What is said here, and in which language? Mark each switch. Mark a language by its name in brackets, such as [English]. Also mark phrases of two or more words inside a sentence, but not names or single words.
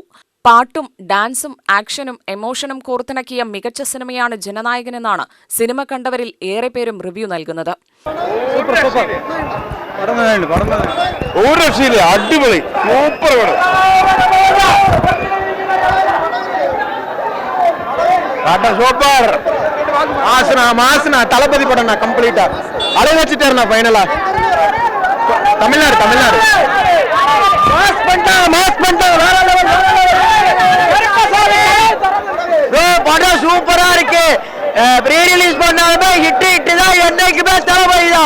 [Malayalam] പാട്ടും ഡാൻസും ആക്ഷനും എമോഷനും കോർത്തിണക്കിയ മികച്ച സിനിമയാണ് ജനനായകനെന്നാണ് സിനിമ കണ്ടവരിൽ ഏറെ പേരും റിവ്യൂ നൽകുന്നത്. ഒരു രക്ഷയില്ല, അടിപൊളി, സൂപ്പർ പടം, സൂപ്പർ മാസന [Tamil] தளபதி படம் கம்ப்ளீட்டா அலை வச்சுட்டாருண்ணா. ஃபைனலா தமிழ்நாடு படம் சூப்பரா இருக்கு. [English] pre release [Tamil] பண்ணாலுமே ஹிட் தான். என்னைக்குமே தளபதி தான்.